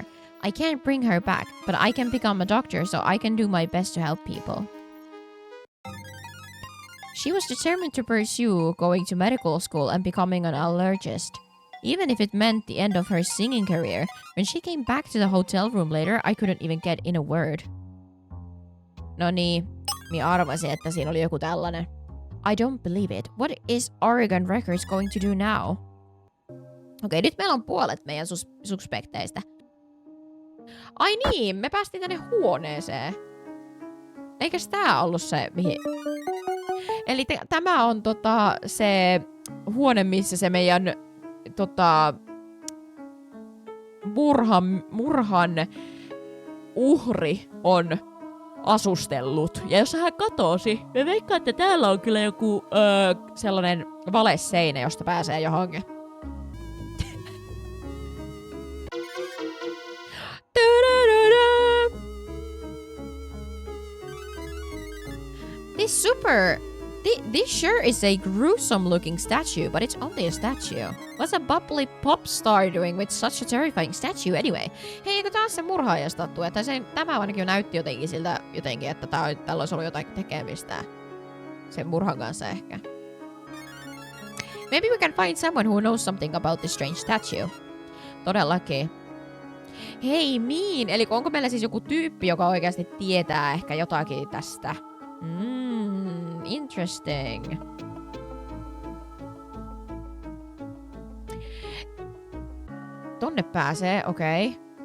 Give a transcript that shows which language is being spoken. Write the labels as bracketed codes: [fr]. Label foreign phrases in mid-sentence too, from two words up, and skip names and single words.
[en] I can't bring her back, but I can become a doctor so I can do my best to help people. She was determined to pursue going to medical school and becoming an allergist, even if it meant the end of her singing career. When she came back to the hotel room later, I couldn't even get in a word. [fi] No niin, minä arvasin, että siinä oli joku tällainen. [en] I don't believe it. What is Oregon Records going to do now? [fi] Okei, nyt meillä on puolet meidän suspekteistä. Ai niin, me päästiin tänne huoneeseen. Eikäs tää ollut se, mihin... Eli tämä on se huone, missä se meidän murhan uhri on asustellut. Ja jos hän katosi, me veikkaan, että täällä on kyllä joku sellainen valeseinä, josta pääsee johonkin. [en] This sure is a gruesome looking statue, but it's only a statue. What's a bubbly pop star doing with such a terrifying statue anyway? [fi] Hei, eikö taas se murhaajastattu? Että tämä ainakin näytti jotenkin siltä että tällä olisi ollut jotain tekemistä sen murhan kanssa ehkä. [en] Maybe we can find someone who knows something about this strange statue. [fi] Todellakin. Hei, eli onko meillä siis joku tyyppi, joka oikeasti tietää ehkä jotakin tästä? Interesting. Tonne pääsee, okei.